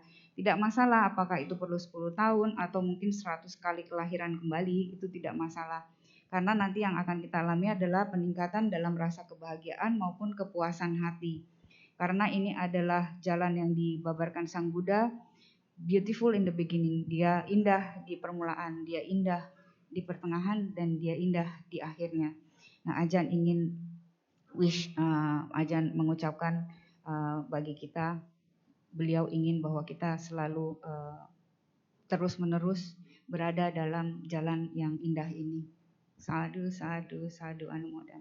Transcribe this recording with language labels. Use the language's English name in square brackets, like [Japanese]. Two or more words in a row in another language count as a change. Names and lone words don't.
[Indonesian] Tidak masalah apakah itu perlu 10 tahun atau mungkin 100 kali kelahiran kembali, itu tidak masalah. Karena nanti yang akan kita alami adalah peningkatan dalam rasa kebahagiaan maupun kepuasan hati. Karena ini adalah jalan yang dibabarkan Sang Buddha, [English] beautiful in the beginning. [Indonesian] Dia indah di permulaan, dia indah di pertengahan, dan dia indah di akhirnya. Nah, Ajan ingin Ajan mengucapkan bagi kita, beliau ingin bahwa kita selalu terus-menerus berada dalam jalan yang indah ini. [Pali] Sadu, sadu, sadu, anumodana.